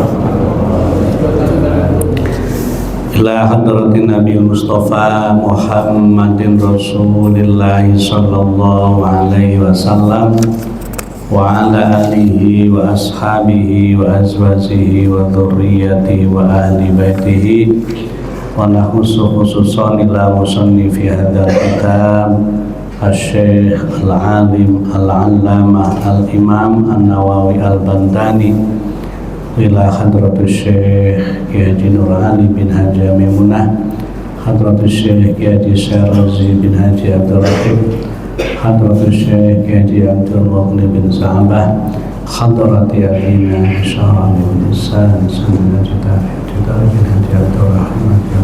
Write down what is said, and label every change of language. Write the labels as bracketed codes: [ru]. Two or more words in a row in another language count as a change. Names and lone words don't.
[ar] إلى حضرة النبي مصطفى محمد رسول الله صلى الله عليه وسلم وعلى آله وأصحابه وأزواجه وذريته وأهل بيته ونخص خصوصا إلى مصنف هذا الكتاب الشيخ العالم العلامة الإمام النووي البنتاني إلى حضرة الشيخ Ki Haji Nur Ali bin Haji Maimunah, حضرة الشيخ Ki Haji Syarazi bin Haji Abdul Rahim, حضرة الشيخ Ki Haji Abdul Mughni bin Sa'bah, حضرة أبينا Syarani bin Isan Sanna Juta bin Haji Abdul Rahim